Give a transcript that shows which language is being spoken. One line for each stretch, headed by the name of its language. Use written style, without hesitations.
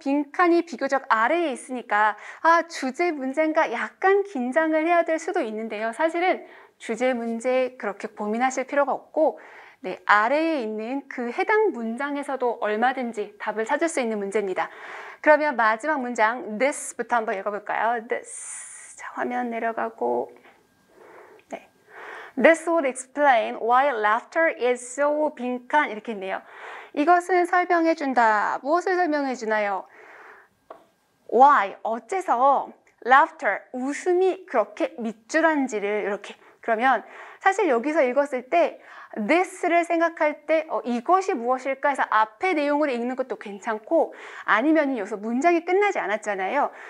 Korean: 빈칸이 비교적 아래에 있으니까 주제 문제인가 약간 긴장을 해야 될 수도 있는데요. 사실은 주제 문제 그렇게 고민하실 필요가 없고 네, 아래에 있는 그 해당 문장에서도 얼마든지 답을 찾을 수 있는 문제입니다. 그러면 마지막 문장 this부터 한번 읽어볼까요? this. 자, 화면 내려가고 네.
English: This would explain why laughter is so
Korean: 빈칸 이렇게 있네요. 이것은 설명해준다. 무엇을 설명해주나요? Why, 어째서 laughter, 웃음이 그렇게 밑줄한지를 이렇게 그러면 사실 여기서 읽었을 때 this를 생각할 때 이것이 무엇일까 해서 앞에 내용을 읽는 것도 괜찮고 아니면 여기서 문장이 끝나지 않았잖아요.